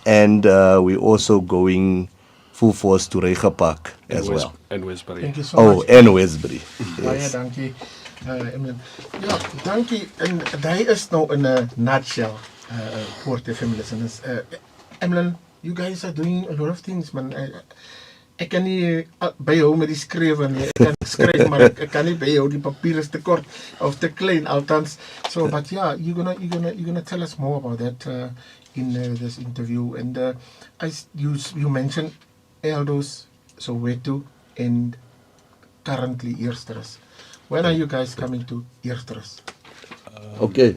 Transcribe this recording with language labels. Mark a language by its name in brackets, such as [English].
[English] And we're also going full force to Rega Park as well. And Westbury. Thank you so much. And Westbury. [Afrikaans] Baie [English] Yes. [Afrikaans] dankie. Emblem. Ja, dankie. En hy is nou [English] in a nutshell, [Afrikaans] Poort FM listeners. [English] Emblem, you guys are doing a lot of things, man. [Afrikaans] Ek kan nie by jou met die skrywe nie. Ek kan skryf, maar ek kan nie by jou, die papier is te kort of te klein, althans. [English] So, but yeah, you're gonna tell us more about that in this interview. And you mentioned Eldos, Soweto, and currently Eersterus. When are you guys coming to Eersterus? Okay.